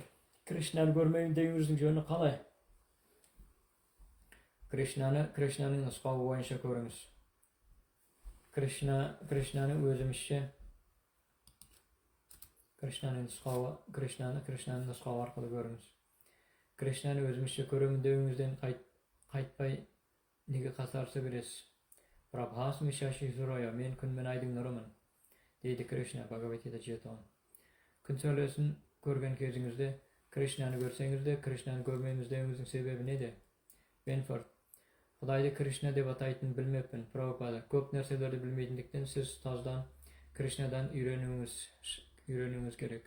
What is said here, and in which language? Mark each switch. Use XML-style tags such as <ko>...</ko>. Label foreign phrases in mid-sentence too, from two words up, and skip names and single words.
<kk>Krishnаны көрмеймін деуіңіздің жөні қалай? Krishnaның нұсқауы бойынша көріңіз. Krishnаны өзімізше Krishnaның нұсқауы арқылы көріңіз. Krishnаны өзімізше көремін деуіңізден қайтпай неге қасарысы бересіз?</kk> <sa>प्रभास्मि शशि सूर्य.</sa> <kk>Мен күн мен айдың нұрымын дейді Krishna. Bhagavad Gita 7:10. Күн сәулесін көрген кезіңізде Krishnаны көрсеңіз де, Krishnаны көрмейміз деуіңіздің себебі неде? Benford. Құдайды Krishna деп атайтынын білмеппін. Prabhupada. Көп нәрселерді білмейтіндіктен сіз ұстаздан Krishnaдан үйренуіңіз керек.</kk>